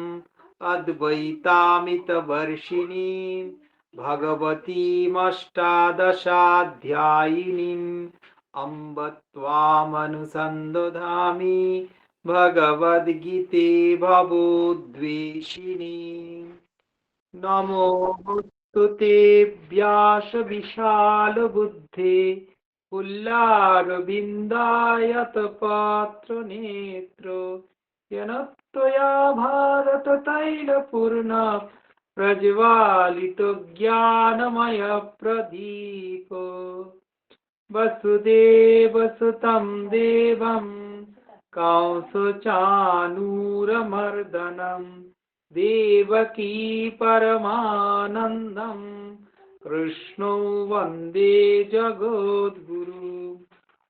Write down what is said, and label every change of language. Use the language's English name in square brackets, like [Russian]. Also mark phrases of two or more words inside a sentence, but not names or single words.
[Sanskrit] অদ্বৈতামিতবর্ষিণী ভগবতীমষ্টাদশাধ্যায়িনীম অম্ব ত্বামনুসন্দধামি ভগবদ্গীতে ভবোদ্বেষিণী। নমোস্তুতে ব্যাস বিশাল বুদ্ধে পুল্লারবিন্দায়ত পত্র নেত্র येन त्वया भारत तैलपूर्ण प्रज्वालितो ज्ञानमय प्रदीप वसुदेवसुतं देवं कंसचाणूरमर्दनं देवकी परमानन्दं कृष्णो वन्दे जगद्गुरु।